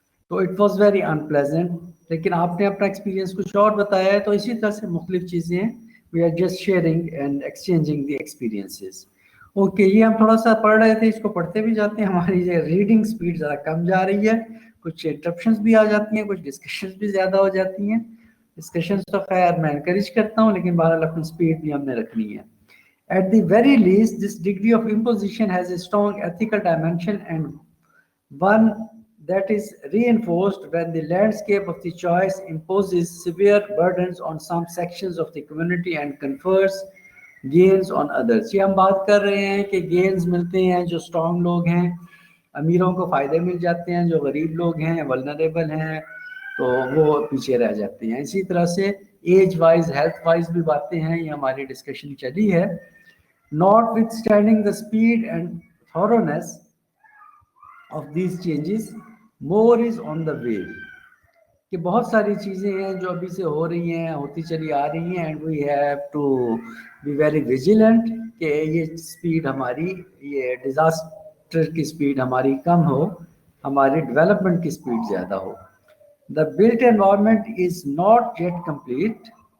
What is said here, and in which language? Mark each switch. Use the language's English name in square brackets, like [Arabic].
[Hindi] तो [English] it was very unpleasant, [Hindi] लेकिन आपने अपना एक्सपीरियंस कुछ और बताया है, तो इसी तरह से मुख्तलिफ चीज़ें [English] We are just sharing and exchanging the experiences. [Hindi] Okay, ये हम थोड़ा सा पढ़ रहे थे, इसको पढ़ते भी जाते हैं। हमारी ये रीडिंग स्पीड ज़रा कम जा रही है, कुछ इंटरप्शंस भी आ जाती हैं, कुछ डिस्कशंस भी ज़्यादा हो जाती हैं। डिस्कशंस तो खैर मैं एनकरेज करता हूँ, लेकिन बहरहाल अपनी स्पीड भी हमने रखनी है। [English] At the very least, this degree of imposition has a strong ethical dimension, and one that is reinforced when the landscape of the choice imposes severe burdens on some sections of the community and confers gains on others। [Hindi] ये हम बात कर रहे हैं कि gains मिलते हैं, जो strong लोग हैं, अमीरों को फ़ायदे मिल जाते हैं, जो गरीब लोग हैं, vulnerable हैं, तो वो पीछे रह जाते हैं। इसी तरह से एज वाइज, हेल्थ वाइज भी बातें हैं, ये हमारी डिस्कशन चली है। [English] Notwithstanding the speed and thoroughness of these changes, more is on the way। [Hindi] कि बहुत सारी चीज़ें हैं जो अभी से हो रही हैं, होती चली आ रही हैं, [English] and we have to be very vigilant [Hindi] कि ये स्पीड हमारी, ये डिज़ास्टर की स्पीड हमारी कम हो, हमारी डेवलपमेंट की स्पीड ज़्यादा हो। [English] The built environment is not yet complete।